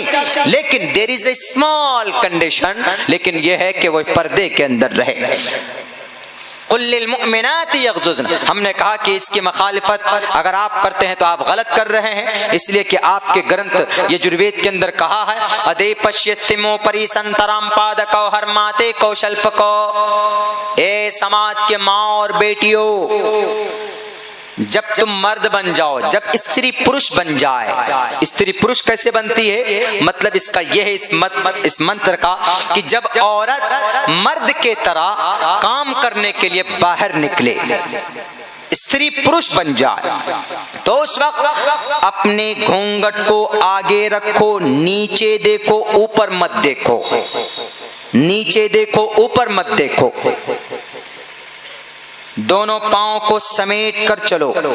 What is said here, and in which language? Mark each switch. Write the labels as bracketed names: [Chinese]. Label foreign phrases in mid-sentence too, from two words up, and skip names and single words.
[Urdu] لیکن [English] there is a small condition, [Urdu] لیکن یہ ہے کہ وہ پردے کے اندر رہے۔ [Arabic] قل للمؤمنات یغضضن، [Urdu] ہم نے کہا کہ اس کی مخالفت اگر آپ کرتے ہیں تو آپ غلط کر رہے ہیں، اس لیے کہ آپ کے گرنتھ یجروید کے اندر کہا ہے [Sanskrit] अधः पश्यस्व मोपरि सन्तरां पादकौ हर माते कशप्लकौ, [Urdu] اے سماج کے ماں اور بیٹیوں، جب تم مرد بن جاؤ، جب استری پروش بن جائے، استری پروش کیسے بنتی ہے؟ مطلب اس کا یہ ہے اس منتر کا کہ جب عورت مرد کے طرح کام کرنے کے لیے باہر نکلے، استری پروش بن جائے، تو اس وقت اپنے گھونگھٹ کو آگے رکھو، نیچے دیکھو، اوپر مت دیکھو، نیچے دیکھو، اوپر مت دیکھو، دونوں پاؤں کو سمیٹ کر چلو۔